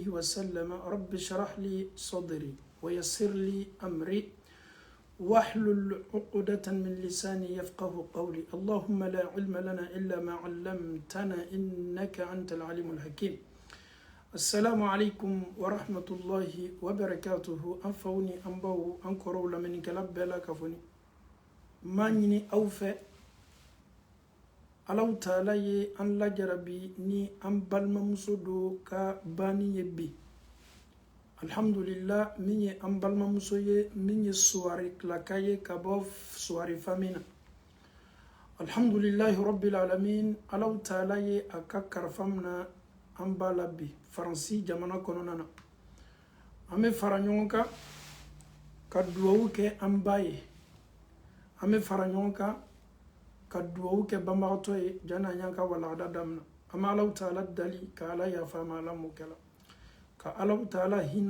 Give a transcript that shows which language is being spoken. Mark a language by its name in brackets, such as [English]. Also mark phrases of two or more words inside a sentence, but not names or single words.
[Arabic] وسلم رب اشرح لي صدري ويسر لي أمري واحلل عقدة من لساني يفقه قولي اللهم لا علم لنا إلا ما علمتنا إنك أنت العليم الحكيم السلام عليكم ورحمة الله وبركاته أنفوني أنبو أنكروا لمن كلاب بلا كفوني ماني أوفى [Bambara] alaw taala ye an lajarabi ni an balimamuso do ka bani ye bi alhamdulillah min ye an balimamuso ye min ye suwari kilaka ye ka bɔ suwari famina [Arabic] الحمد لله رب العالمين [Bambara] alaw taala ye a ka karifamina an b'a la bi faransi jamana kɔnɔna na an bɛ fara ɲɔgɔn kan ka duwawu kɛ an ba ye an bɛ fara ɲɔgɔn kan ka duwawu kɛ banbagatɔ ye jana an y'an ka walagada damina an bɛ alaw taala dali ka ala yafa ma ala m'o kɛla ka alaw taala hinɛ